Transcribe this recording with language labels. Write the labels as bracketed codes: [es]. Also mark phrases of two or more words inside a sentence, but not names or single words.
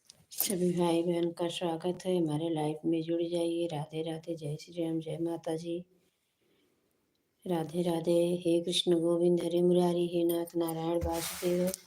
[hi] सभी भाई बहन का स्वागत है। हमारे लाइफ में जुड़ जाइए। राधे राधे, जय श्री राम, जय माता जी। राधे राधे। [sa] हे कृष्ण गोविंद हरे मुरारी, हे नाथ नारायण वासुदेव।